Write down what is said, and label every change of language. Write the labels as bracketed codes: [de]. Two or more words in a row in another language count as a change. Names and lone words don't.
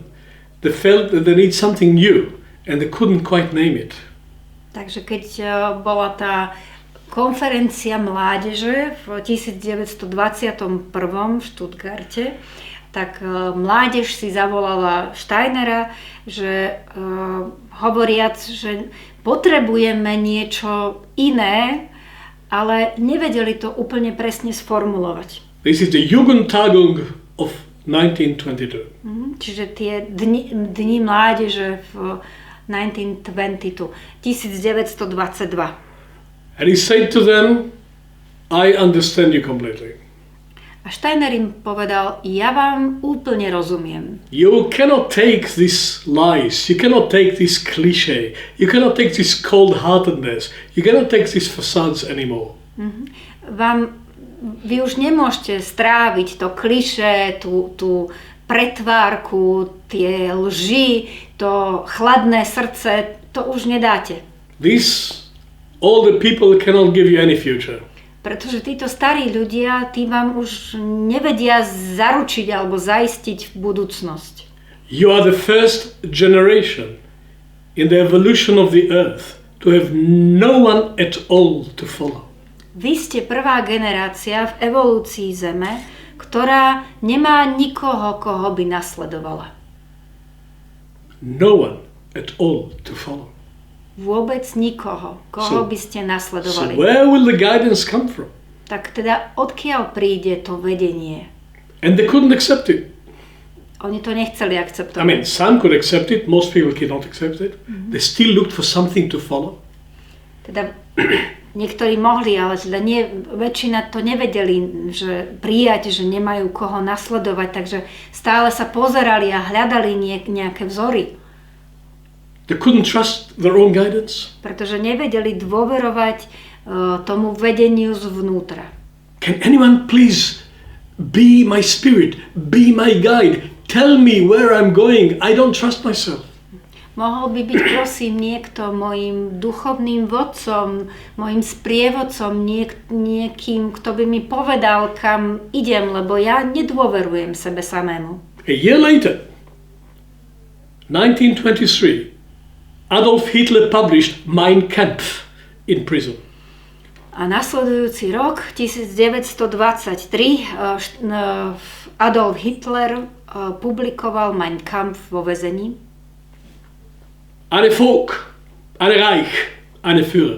[en] They felt that they need something new and they couldn't quite name it. [sk] Takže keď bola tá konferencia mládeže v 1921 v Stuttgarte, tak mládež si zavolala Steinera, že hovoriac, že potrebujeme niečo iné, ale nevedeli to úplne presne sformulovať. [en] This is the Jugendtagung of 1922. [sk] Čiže tie dni mládeže v 1922. [en] And he said to them, I understand you completely. [sk] A Steiner im povedal, ja vám úplne rozumiem. [en] You cannot take these lies, you cannot take this cliché, you cannot take this cold-heartedness, you cannot take these facades anymore. [sk] Vy už nemôžete stráviť to klišé, tú pretvárku, tie lži, to chladné srdce, to už nedáte. [en] These older people cannot give you any future. [sk] Pretože títo starí ľudia, tí vám už nevedia zaručiť alebo zaistiť budúcnosť. [en] You are the first generation in the evolution of the earth to have no one at all to follow. [sk] Vy ste prvá generácia v evolúcii Zeme, ktorá nemá nikoho, koho by nasledovala. [en] No one at all to follow. [sk] Vôbec nikoho, koho by ste nasledovali. [en] So where will the guidance come from? [sk] Tak teda odkiaľ príde to vedenie? [en] And they couldn't accept it. [sk] Oni to nechceli akceptovať. [en] I mean, some could accept it, most people cannot accept it. They still looked for something to follow. [sk] Teda niektorí mohli, ale teda nie, väčšina to nevedeli, že prijať, že nemajú koho nasledovať, takže stále sa pozerali a hľadali nejaké vzory. [en] They couldn't trust their own guidance. [sk] Pretože nevedeli dôverovať tomu vedeniu zvnútra. [en] Can anyone please be my spirit, be my guide, tell me where I'm going, I don't trust myself. [sk] Mohol by byť prosím niekto mojim duchovným vodcom, mojim sprievodcom, niekým, kto by mi povedal, kam idem, lebo ja nedôverujem sebe samému. [en] A year later, 1923, Adolf Hitler published Mein Kampf in prison. [sk] A nasledujúci rok, 1923, Adolf Hitler publikoval Mein Kampf vo väzení. [de] Eine Volk, eine Reich, eine Führer.